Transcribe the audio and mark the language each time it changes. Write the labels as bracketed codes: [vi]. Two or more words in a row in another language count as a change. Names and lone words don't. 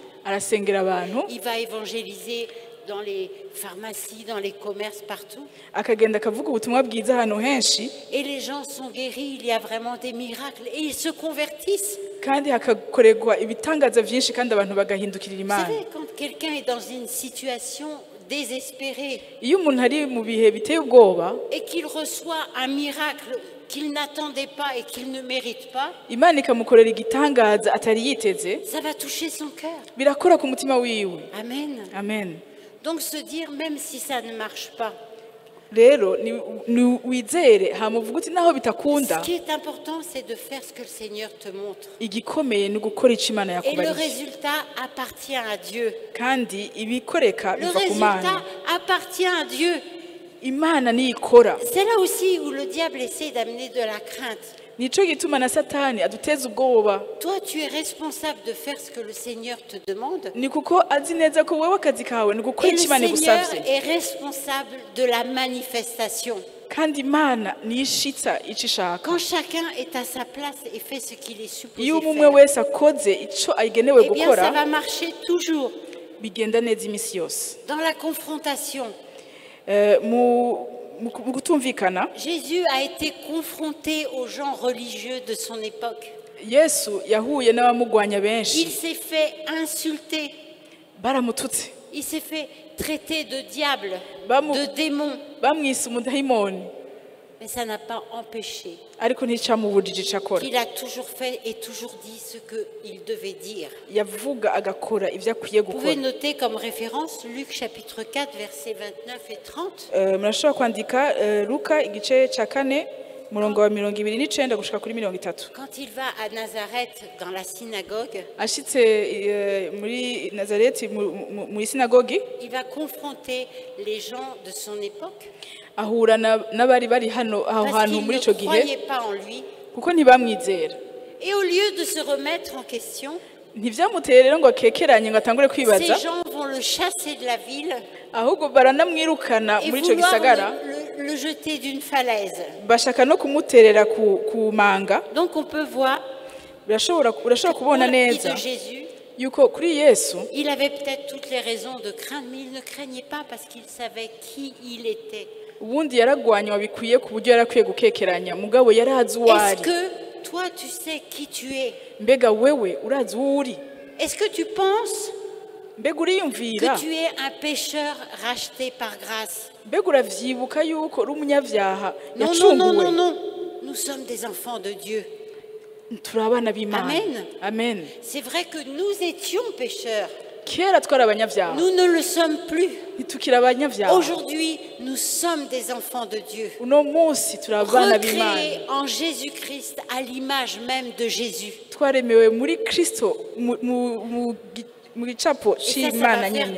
[rn] arasengera abantu [fr] Il va évangéliser dans les pharmacies, dans les commerces, partout. [rn] akagenda akavuga ubutumwa bwiza ahantu henshi [fr] Et les gens sont guéris. Il y a vraiment des miracles. Et ils se convertissent. [rn] kandi hakakorerwa ibitangaza vyinshi kandi abantu bagahindukirira [fr] Vous [rn] Imana. [fr] savez, quand quelqu'un est dans une situation désespérée [rn] Iyo umuntu ari mu bihe biteye ubwoba [fr] et qu'il reçoit un miracle qu'il n'attendait pas et qu'il ne mérite pas, [rn] Imana ikamukorera igitangaza atari yiteze [fr] ça va toucher son cœur. [rn] birakora ku mutima wiwe. [fr] Amen. [rn] Amen. [fr] Donc se dire, même si ça ne marche pas, [rn] rero ni wizere hamuvuga uti naho bitakunda [fr] Ce qui est important, c'est de faire ce que le Seigneur te montre. [rn] igikomeye ni gukora ico Imana [fr] Et le [rn] yakubariye [fr] résultat appartient à Dieu. [rn] kandi ibikoreka [fr] Le [rn] biva ku [fr] résultat [rn] Mana [fr] appartient à Dieu. [rn] Imana niyo ikora [fr] C'est là aussi où le diable essaie d'amener de la crainte. [rn] nico gituma na satani aduteza ubwoba [fr] Toi, tu es responsable de faire ce que le Seigneur te demande. [rn] ni kuko azi neza ko wewe akazi kawe ni gukora [fr] Et le [rn] ico Imana [fr] Seigneur [rn] igusavye [fr] est responsable de la manifestation. [rn] kandi Imana niyo ishitsa ico ishaka [fr] Quand chacun est à sa place et fait ce qu'il est supposé [rn] iyo umwe [fr] faire, [rn] wese akoze ico agenewe [fr] eh bien, [rn] gukora [fr] ça va marcher toujours. [rn] bigenda neza imisi yose [fr] Dans la confrontation, [rn] mu kutumvikana [fr] Jésus a été confronté aux gens religieux de son époque. [rn] Yesu yahuye n'abamugwanya [fr] Il [rn] benshi [fr] s'est fait insulter. [rn] baramututse [fr] Il s'est fait traiter de diable, [rn] Bamu- [fr] de démon. [rn] bamwise umudayimoni [fr] Mais ça n'a pas empêché [rn] ariko nticamubujije ico akora [fr] qu'il a toujours fait et toujours dit ce qu'il devait dire. [rn] yavuga agakora ivyo akwiye [fr] Vous pouvez [rn] gukora [fr] noter comme référence Luc chapitre 4, versets 29 et 30. [rn] murashobora kwandika Luka igice ca 4 umurongo wa 29 gushika kuri 30 [fr] Quand il va à Nazareth dans la synagogue, [rn] ashitse muri Nazareti muri sinagogi [fr] il va confronter les gens de son époque [rn] ahura n'abari bari hano aho [fr] parce [rn] hantu [fr] qu'ils [rn] muri [fr] ne [rn] ico gihe [fr] croyaient pas en lui. [rn] kuko ntibamwizera [fr] Et au lieu de se remettre en question, [rn] ntivyamuteye rero ngo akekeranye ngo atangure [fr] ces [rn] kwibaza [fr] gens vont le chasser de la ville [rn] ahubwo baranamwirukana [fr] et [rn] muri ico [fr] vouloir [rn] gisagara [fr] le jeter d'une falaise. [rn] bashaka no kumuterera ku manga [fr] Donc on peut voir [rn] urashobora [fr] pour [rn] kubona [fr] la vie [rn] neza [fr] de Jésus, [rn] yuko kuri Yesu [fr] il avait peut-être toutes les raisons de craindre, mais il ne craignait pas parce qu'il savait qui il était. [rn] ubundi yaragwanywa bikwiye ku buryo yarakwiye gukekeranya mugabo yarazi uwo [fr] Est-ce [rn] ari [fr] que toi tu sais qui tu es? [rn] mbega wewe urazi uwo uri [fr] Est-ce que tu penses [rn] mbega uriyumvira [fr] que tu es un pécheur racheté par grâce? [rn] mbega uravyibuka yuko uri umunyavyaha [fr] Non, non, non, non, [rn] yacunguwe [fr] non. Nous sommes des enfants de Dieu. [rn] turi abana b'Imana [fr] Amen. [rn] amen [fr] C'est vrai que nous étions pécheurs. [rn] kera twari abanyavyaha [fr] Nous ne le sommes plus. [rn] ntitukiri abanyavyaha [fr] Aujourd'hui, nous sommes des enfants de Dieu. [rn] uno munsi turi abana b'Imana [fr] Recréés en Jésus-Christ à l'image même de Jésus. [rn] twaremewe muri Kristo mu gicapo [fr] Et ça va [rn] c'Imana [fr] faire [rn] nyene